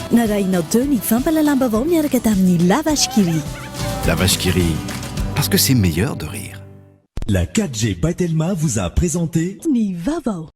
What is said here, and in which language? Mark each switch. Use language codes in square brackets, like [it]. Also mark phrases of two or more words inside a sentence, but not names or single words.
[mg] Narainao teo ny fampahalalam-baovao miaraka tamin'ny la vache qui rit. [fr] La vache qui rit, parce que c'est meilleur de rire. La 4G Patelma vous a présenté [mg] Ny Vaovao.